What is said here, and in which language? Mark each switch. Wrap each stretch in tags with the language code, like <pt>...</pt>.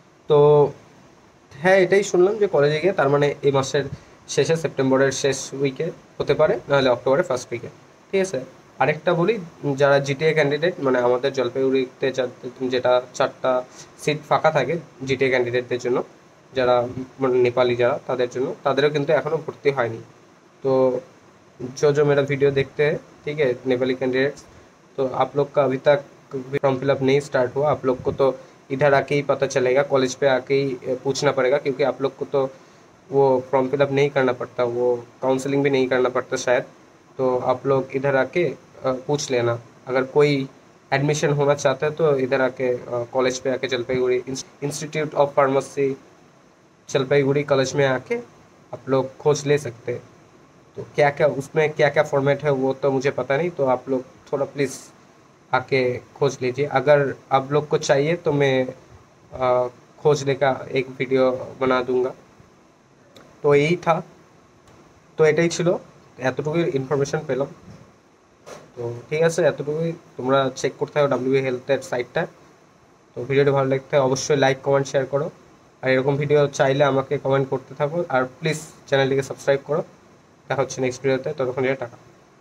<bn>তো হ্যাঁ, এটাই শুনলাম যে কলেজে গিয়ে, তার মানে এই মাসের শেষে, সেপ্টেম্বরের শেষ উইকে হতে পারে, নাহলে অক্টোবরের ফার্স্ট উইকে, ঠিক আছে? আরেকটা বলি, যারা জিটিএ ক্যান্ডিডেট, মানে আমাদের জলপাইগুড়িতে যেটা 4টা সিট ফাঁকা থাকে জিটিএ ক্যান্ডিডেটদের জন্য, যারা মানে নেপালি যারা, তাদের জন্য, তাদেরও কিন্তু এখনও भर्ती হয়নি।</bn> <hi>तो जो मेरा वीडियो देखते हैं, ठीक है, नेपाली कैंडिडेट्स, तो आप लोग का अभी तक फॉर्म फिलअप नहीं स्टार्ट हुआ। आप लोग को तो इधर आके ही पता चलेगा, कॉलेज पे आके ही पूछना पड़ेगा, क्योंकि आप लोग को तो वो फॉर्म फिलअप नहीं करना पड़ता, वो काउंसलिंग भी नहीं करना पड़ता शायद। तो आप लोग इधर आके पूछ लेना। अगर कोई एडमिशन होना चाहता है तो इधर आके कॉलेज पे आके, Jalpaiguri institute of pharmacy Jalpaiguri college में आके आप लोग खोज ले सकते हैं। तो क्या क्या उसमें क्या क्या फॉर्मेट है वो तो मुझे पता नहीं, तो आप लोग थोड़ा प्लीज़ आके खोज लीजिए। अगर आप लोग को चाहिए तो मैं खोजने का एक वीडियो बना दूंगा।</hi> <bn>তো এই থা, তো এটাই ছিল, এতটুকুই ইনফরমেশন পেলাম। তো ঠিক আছে, এতটুকুই। তোমরা চেক করতে হবে ডাব্লিউবি হেলথের সাইটটা। তো ভিডিওটি ভালো লাগতে অবশ্যই লাইক, কমেন্ট, শেয়ার করো। আর এরকম ভিডিও চাইলে আমাকে কমেন্ট করতে থাকো, আর প্লিজ চ্যানেলটিকে সাবস্ক্রাইব করো। দেখা হচ্ছে নেক্সট ভিডিওতে, ততক্ষণ টাটা।</bn>